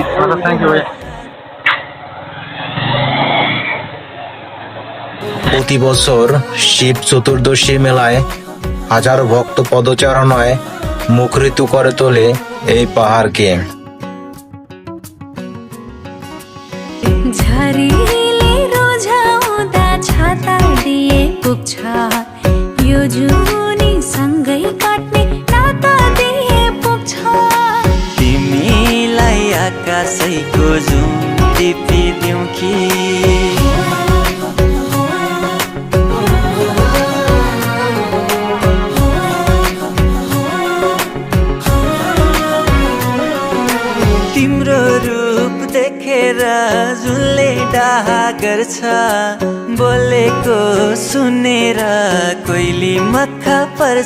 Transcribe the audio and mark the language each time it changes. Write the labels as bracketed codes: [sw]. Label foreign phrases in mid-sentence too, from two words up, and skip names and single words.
[en] thank you ভাই। [bn] প্রতি বছর শিব চতুর্দশী মেলায় হাজারো ভক্ত পদচারণায় মুখরিত করে তোলে এই পাহাড়কে। [ne] झरीले रोजाउँदा छाता दिए पुग्छ यो जुनी सँगै काट्ने नाता दिए पुग्छ। तिमीलाई आकाशैको जुम टिपिदेऊ कि तिम्रो रूप देखेर जुनले डाहा गर्छ, बोलेको सुनेर कोइली मक्खा पर्छ।